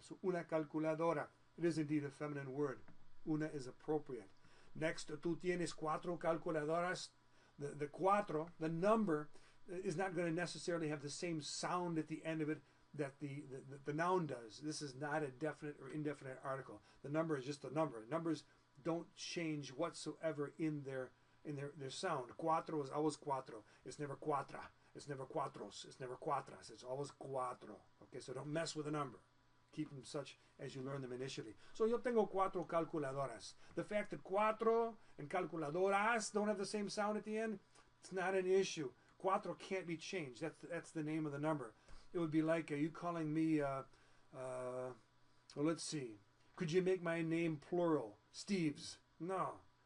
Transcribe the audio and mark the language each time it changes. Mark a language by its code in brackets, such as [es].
[en] So [es] una calculadora. [en] It is indeed a feminine word. Una is appropriate. [es] Next, tú tienes 4 calculadoras. [en] The cuatro, the number, is not going to necessarily have the same sound at the end of it that the noun does. This is not a definite or indefinite article. The number is just a number. Numbers don't change whatsoever in their sound. Cuatro is always cuatro. It's never cuatra. It's never cuatros. It's never cuatras. It's always cuatro. Okay, so don't mess with a number. Keep them such as you learn them initially. [es] So yo tengo 4 calculadoras. [en] The fact that cuatro and calculadoras don't have the same sound at the end, it's not an issue. Cuatro can't be changed. That's the name of the number. It would be like you calling me, well, let's see. Could you make my name plural? Steve's. No.